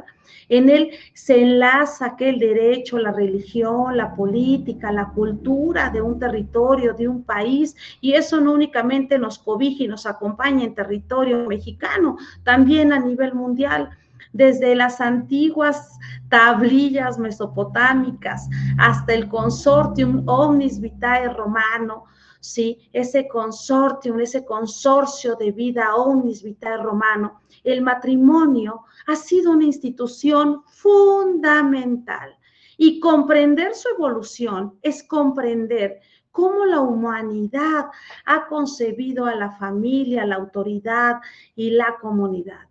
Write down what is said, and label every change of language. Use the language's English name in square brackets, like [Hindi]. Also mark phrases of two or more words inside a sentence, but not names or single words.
[Spanish] En él se enlaza el derecho, la religión, la política, la cultura de un territorio, de un país, y eso no únicamente nos cobija y nos acompaña en territorio mexicano, también a nivel mundial. Desde las antiguas tablillas mesopotámicas hasta el [Latin] consortium omnis vitae [Spanish] romano, ¿sí? Ese consortium, ese consorcio de vida [Latin] omnis vitae [Spanish] romano, el matrimonio ha sido una institución fundamental. Y comprender su evolución es comprender cómo la humanidad ha concebido a la familia, la autoridad y la comunidad.